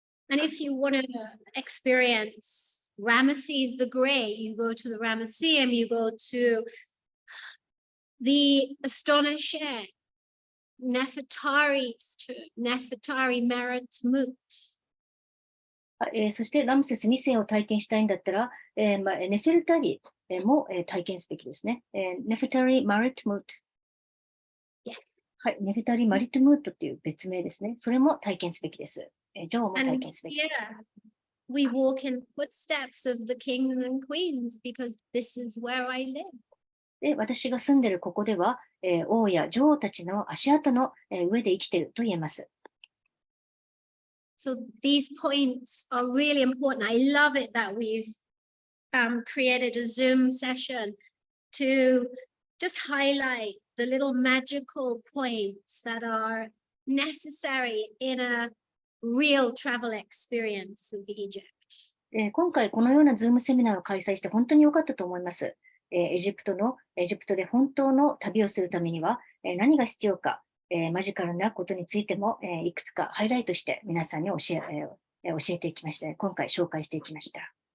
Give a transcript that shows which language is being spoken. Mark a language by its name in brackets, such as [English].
[English] And if you want to experience Ramesses the Great, you go to the Ramesseum, you go to the astonishing Nefertari Merit Mut. [Japanese] そしてラムセス2世を体験したいんだったら、ネフェルタリも体験すべきですね。ネフェタリマリットムート。 [English] Yes. [Japanese] はい、ネフェタリマリットムートという別名ですね。それも体験すべきです。女王も体験すべきです。 [English] And we walk in footsteps of the kings and queens because this is where I live. [Japanese] で、私が住んでいるここでは、王や女王たちの足跡の上で生きていると言えます。 [English] So these points are really important. I love it that we've created a Zoom session to just highlight the little magical points that are necessary in a real travel experience of Egypt. [Japanese] 今回このようなズームセミナーを開催して本当に良かったと思います。エジプトで本当の旅をするためには何が必要か、マジカルなことについてもいくつかハイライトして皆さんに教えていきました。今回紹介していきました。